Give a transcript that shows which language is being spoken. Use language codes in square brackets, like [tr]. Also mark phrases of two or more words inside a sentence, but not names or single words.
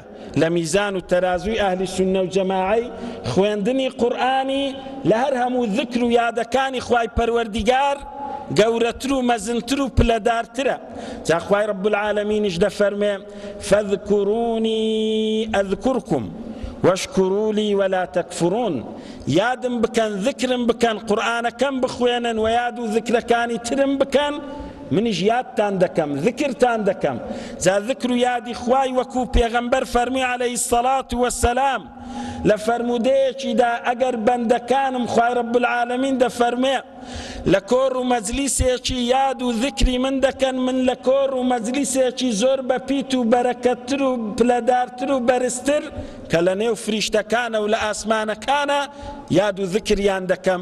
[ckb] لە میزان و تەرازوی ئەهلی سونە و جەماعەی خوێندنی قورآنی لە هەر هەموو ذکر و یادەکانی خوای پەروەردیگار گەورەتر و مەزنتر و پلەدارترە. جا خوای [ar] رب العالمینیش دەفەرمێ فەذکورونی ئەذکورکم واشکروا لي ولا تكفرون. [ckb] یادم بکەن ذکرم بکەن قورآنەکەم بخوێنن و یاد و ذکرەکانی ترم بکەن منیش یادتان دەکەم ذکرتان دەکەم. جا ذکر و یادی خوای وەکو پێغەمبەر فەرمی [ar] عەلەیهی السەڵات وەسەلام [ckb] لە فەرمودەیەکیدا ئەگەر بەندەکانم خوای [ar] رب العالمین [ckb] دەفەرمێ لە کۆڕ و مەجلیسێکی یاد و ذکری من دەکەن من لە کۆڕ و مەجلیسێکی زۆر بەپیت و بەرەکەتتر و پلەدارتر و بەرزتر کە لە نێو فریشتەکانە و لە ئاسمانەکانە یاد و ذکریان دەکەم.